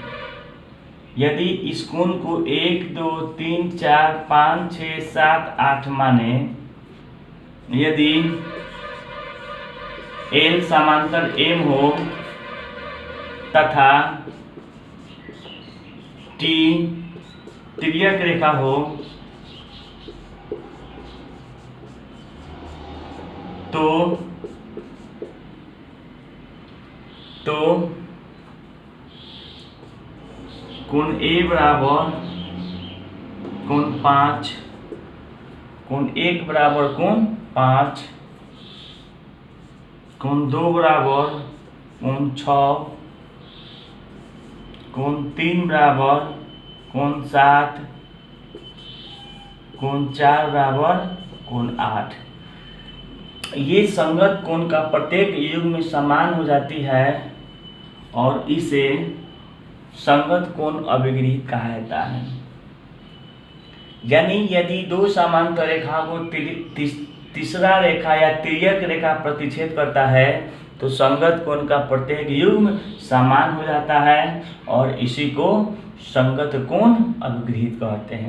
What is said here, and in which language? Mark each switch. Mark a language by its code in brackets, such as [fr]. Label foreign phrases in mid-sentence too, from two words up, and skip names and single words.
[hi] यदि इस कोण को 1, 2, 3, 4, 5, 6, 7, 8 माने, यदि L समांतर M हो तथा T तिर्यक रेखा हो तो कोण A बराबर कोण 5, कोण 1 बराबर कोण 5, कोण 2 बराबर कोण 6, कोण 3 बराबर कोण 7, कोण 4 बराबर कोण 8। ये संगत कोण का प्रत्येक युग्म समान हो जाती है और इसे संगत कोण अभिगृहित कहा जाता है। यानी यदि दो समांतर रेखा को तीसरा रेखा या तिर्यक रेखा प्रतिच्छेद करता है तो संगत कोण का प्रत्येक युग्म समान हो जाता है और इसी को संगत कोण अभिगृहित कहते हैं।